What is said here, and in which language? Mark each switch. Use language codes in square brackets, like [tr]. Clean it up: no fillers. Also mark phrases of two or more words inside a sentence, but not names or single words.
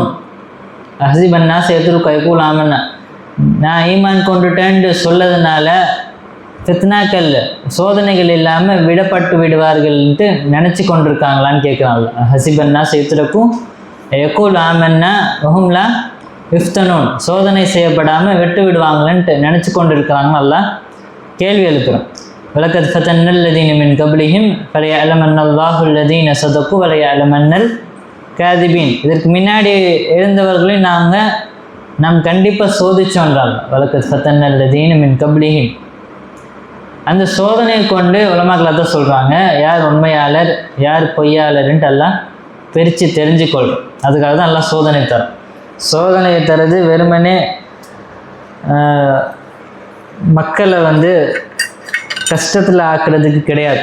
[ar] أحسب الناس يتركوا يقولوا آمنا, [ta] நான் ஈமான் கொண்டுட்டேன்னு சொல்லதுனால ஃபித்னாக்கள் சோதனைகள் இல்லாமல் விடப்பட்டு விடுவார்கள்ன்ட்டு நினச்சி கொண்டிருக்காங்களான்னு கேட்குறாங்க. [ar] أحسب الناس يتركوا يقولوا آمنا وهم لا يفتنون, [ta] சோதனை செய்யப்படாமல் விட்டு விடுவாங்களன்ட்டு நினச்சி கொண்டு இருக்கிறாங்கன்னு எல்லாம் கேள்வி எழுப்புகிறோம். [ar] وَلَقَدْ فَتَنَّا الَّذِينَ مِنْ قَبْلِهِمْ فَلَيَعْلَمَنَّ اللَّهُ الَّذِينَ صَدَقُوا وَلَيَعْلَمَنَّ الْكَاذِبِينَ. [ta] இதற்கு முன்னாடி இருந்தவர்களையும் நாம் கண்டிப்பாக சோதிச்சோன்றாங்க. [ar] وَلَقَدْ فَتَنَّا الَّذِينَ مِنْ قَبْلِهِمْ. [ta] அந்த சோதனையை கொண்டு உலமாக்கள் தான் சொல்கிறாங்க, யார் உண்மையாளர் யார் பொய்யாளர்ன்ட்டு எல்லாம் பிரித்து தெரிஞ்சுக்கொள்கிறோம். அதுக்காக தான் எல்லாம் சோதனை தரும். சோதனையை தரது வெறுமனே மக்களை வந்து கஷ்டத்தில் ஆக்குறதுக்கு கிடையாது.